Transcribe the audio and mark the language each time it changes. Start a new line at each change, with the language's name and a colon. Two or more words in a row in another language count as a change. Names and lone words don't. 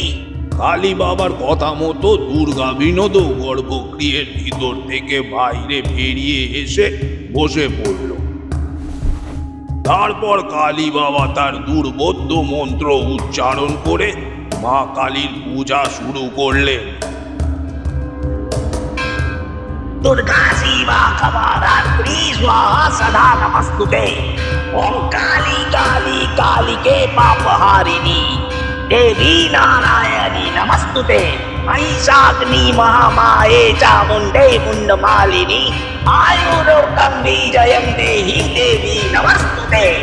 Bangla: কালী বাবার কথা মতো দুর্গা বিনোদ গর্ভগৃহের ভিতর থেকে বাইরে বেরিয়ে এসে বসে পড়ল। তারপর কালী বাবা তার দুর্বোধ্য মন্ত্র উচ্চারণ করে মা কালীর পূজা শুরু করলেন।
Sanskrit: दुर्गा शिवा क्षमाधात्री स्वाहा सदा नमस्तुते। ओम काली काली कालिके पापहारिणी देवी नारायणी नमस्तुते। महिषाग्नि महामाये चामुण्डे मुण्डमालिनी आयुरोगं विजयं देहि देवी नमस्तुते।